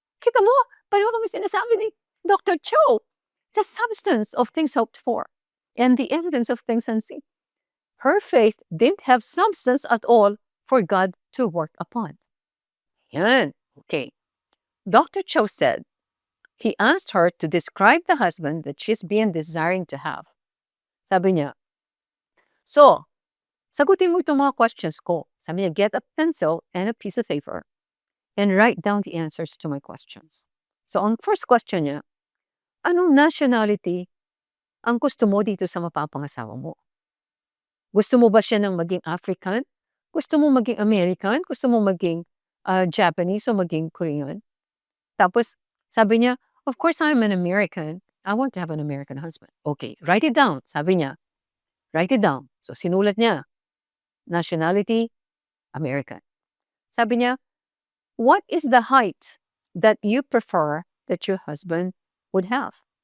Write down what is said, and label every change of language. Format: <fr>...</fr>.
<tl>Kita mo, paano kami sinasabi ni Dr. Cho?</tl> <en>It's a substance of things hoped for and the evidence of things unseen. Her faith didn't have substance at all for God to work upon. Yan. Okay. Dr. Cho said, he asked her to describe the husband that she's been desiring to have.</en> <tl>Sabi niya, so, sagutin mo itong mga questions ko. Sabi niya,</tl> <en>get a pencil and a piece of paper and write down the answers to my questions.</en> <tl>So, ang first question niya, anong nationality ang gusto mo dito sa mapapangasawa mo? Gusto mo ba siya ng maging African? Gusto mo maging American? Gusto mo maging Japanese o maging Korean? Tapos, sabi niya,</tl> <en>of course, I'm an American. I want to have an American husband. Okay, write it down.</en> <tl>Sabi niya,</tl> <en>write it down. So,</en> <tl>sinulat niya,</tl> <en>nationality, American.</en> <tl>Sabi niya,</tl> <en>what is the height that you prefer that your husband would have?</en>